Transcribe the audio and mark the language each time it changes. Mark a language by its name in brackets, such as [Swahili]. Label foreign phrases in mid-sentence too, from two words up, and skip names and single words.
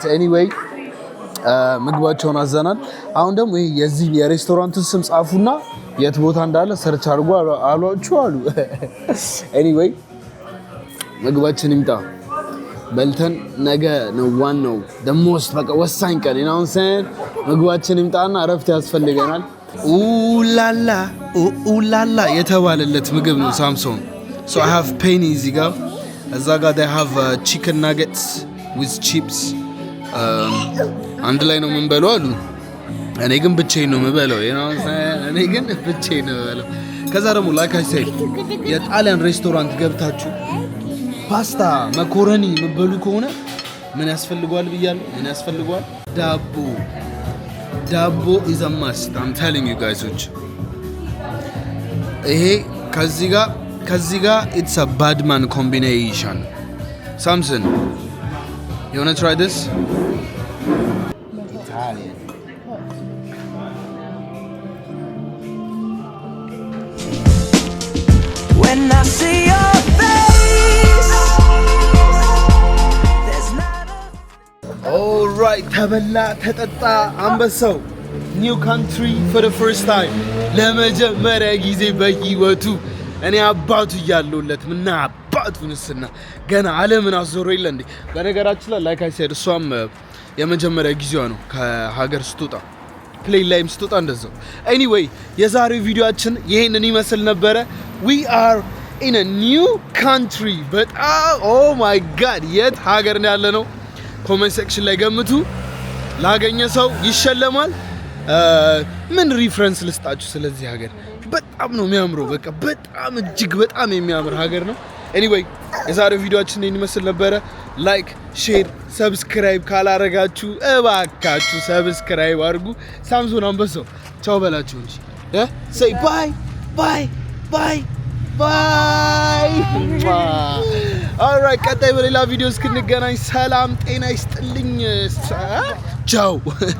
[Amharic] ኤኒዌይ ምግባቸውን አዘናል። አሁን ደግሞ ይሄ የዚህ የሬስቶራንቱን ስም ጻፉና የት ቦታ እንዳለ ሰርች አድርጎ አሏችሁ አሉ። ኤኒዌይ ምግባችን ይምጣ በልተን ነገ ነው ዋናው ደሞስት በቃ ወሳኝ ቀን ነው። ምግባችን ይምጣና እረፍት ያስፈልገናል። ኡላላ የተባለለት ምግብ ነው ሳምሶን። [English] So I have penny [Amharic] እዚህ ጋር እዛ ጋር [English] they have chicken nuggets with chips [Amharic] አንድ ላይ ነው የምንበለው አሉ። እኔ ግን ብቻዬን ነው የምበለው ከዛ ደግሞ [English] like I said [Amharic] የጣሊያን ሬስቶራንት ገብታችሁ ፓስታ መኮረኒ የምትበሉ ከሆነ ምን ያስፈልገዋል ብያለሁ? ምን ያስፈልገዋል? ዳቦ is a must. I'm telling you guys. ይሄ ከዚህ ጋር [English] it's a bad man combination. Samson, you want to try this? Italian. When I see your face, there's not a... All right, [Amharic] ተበላ ተጠጣ አንበሳው [English] new country for the first time [Amharic] ለመጀመሪያ ጊዜ በህይወቱ እኔ አባቱ እያለሁለት ምና አባቱንስና ገና ዓለምን አዞሮ የለ እንዴ። በነገራችን ላይ [English] like I said [Amharic] እሷም የመጀመሪያ ጊዜዋ ነው ከሀገር ስትወጣ ፕሌን ላይም ስትወጣ እንደዛው። anyway የዛሬው ቪዲዮአችን ይሄንን ይመስል ነበረ። [English] we are in a new country [Amharic] በጣም [English] oh my god [Amharic] የት ሀገር ነው ያለነው? ኮሜንት ሴክሽን ላይ ገምቱ። ላገኘ ሰው ይሸለማል። ምን ሪፈረንስ ልስጣችሁ ስለዚህ ሀገር? በጣም ነው የሚያምረው። በቃ በጣም እጅግ በጣም የሚያምር ሀገር ነው። ኤኒዌይ የዛሬው ቪዲዮአችን ይሄን ይመስል ነበረ። [English] like, share, subscribe [Amharic] ካላረጋችሁ እባካችሁ ሰብስክራይብ አድርጉ። ሳምሶን አንበሳው ቻው በላችሁ እንጂ [English] say bye bye bye bye alright [Amharic] ቀጣይ በሌላ ቪዲዮ እስክንገናኝ ሰላም ጤና ይስጥልኝ። ቻው